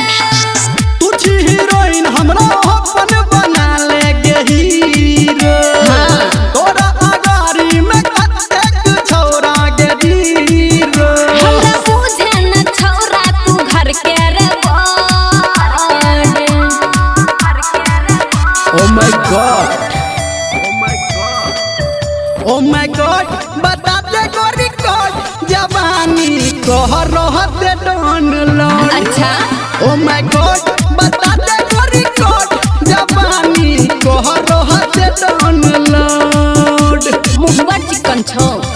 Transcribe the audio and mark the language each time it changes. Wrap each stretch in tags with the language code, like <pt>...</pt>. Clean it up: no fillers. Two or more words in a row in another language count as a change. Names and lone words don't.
<mai>तू छी हीरोइन हमरा अपन बना ले गे हीरो तोरा अगारी में कतेक छौरा गे हीरो। हमरा बुझे न छौरा तू घर के रे बड़।</mai> <en>Oh my God Oh my God</en> <mai>बता दे गो रिकॉर्ड जवानी कह रहत डाउनलोड। अच्छा</mai> <en>Oh my God</en> <mai>बता दे गो रिकॉर्ड जवानी कह रहत डाउनलोड। मुहबा चिकन छौ।</mai>